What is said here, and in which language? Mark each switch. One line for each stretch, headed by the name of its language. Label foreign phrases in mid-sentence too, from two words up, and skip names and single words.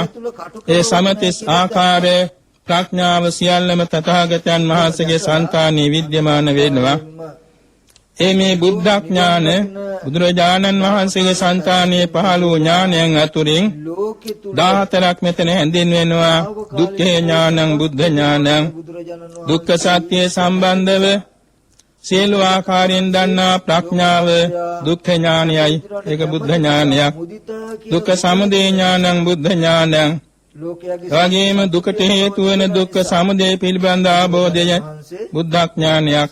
Sinhala: ඒ සමතිස් ආකාරයේ ප්‍රඥාව සියල්ලම තථාගතයන් වහන්සේගේ సంతානයේ විද්‍යමාන වෙනවා. මේ බුද්ධ ඥාන බුදුරජාණන් වහන්සේගේ సంతානයේ පහළ වූ ඥානයන් අතුරින් 14ක් මෙතන හැඳින්වෙනවා.
Pali: දුක්ඛේ ඥානං බුද්ධ ඥානං
Sinhala: දුක්ඛ සත්‍ය සම්බන්ධව සියලු ආකාරයෙන් දන්නා ප්‍රඥාව දුක්ඛ ඥානයයි. ඒක බුද්ධ ඥානයක්.
Pali: දුක්ඛ සමුදය ඥානං බුද්ධ ඥානං
Sinhala: ලෝකයාගේ එවැගේම දුකට හේතු වන දුක්ඛ සමුදය පිළිබඳ අවබෝධය බුද්ධඥානයක්.